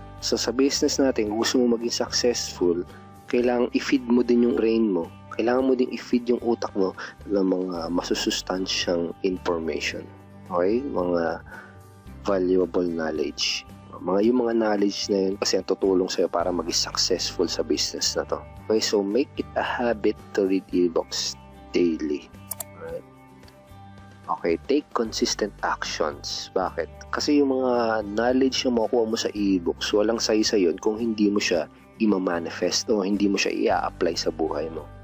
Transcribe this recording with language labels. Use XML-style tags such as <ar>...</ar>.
<tl>So, sa business natin, kung gusto mo maging successful, kailangan i-feed mo din yung brain mo. Kailangan mo din i-feed yung utak mo ng mga masusustansyang information. Okay? Mga valuable knowledge. Yung mga knowledge na yun kasi ang tutulong sa'yo para maging successful sa business na to.</tl> <en>Okay? So, make it a habit to read e-books daily. Alright? Okay, take consistent actions.</en> <tl>Bakit? Kasi yung mga knowledge na makukuha mo sa e-books, walang saysa yun kung hindi mo siya i-manifest o hindi mo siya i-apply sa buhay mo.</tl>